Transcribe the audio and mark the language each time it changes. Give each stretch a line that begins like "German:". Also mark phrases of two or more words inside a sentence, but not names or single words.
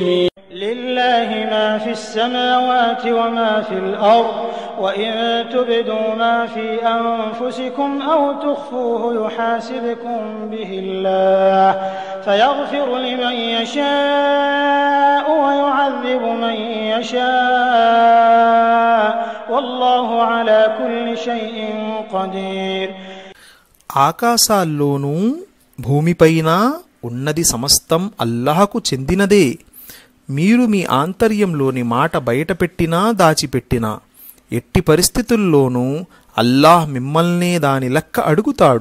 Arabic: لله ما في السماوات وما في الأرض وإن تبدوا ما في أنفسكم أو تخفوه يحاسبكم به الله فيغفر لمن يشاء ويعذب من يشاء والله على كل شيء قدير.
Telugu: ఆకాశాల్లోనూ భూమిపైన ఉన్నది సమస్తం అల్లాహకు చెందినదే. మీరు మీ ఆంతర్యంలోని మాట బయటపెట్టినా దాచిపెట్టినా ఎట్టి పరిస్థితుల్లోనూ అల్లాహ్ మిమ్మల్నే దాని లెక్క అడుగుతాడు.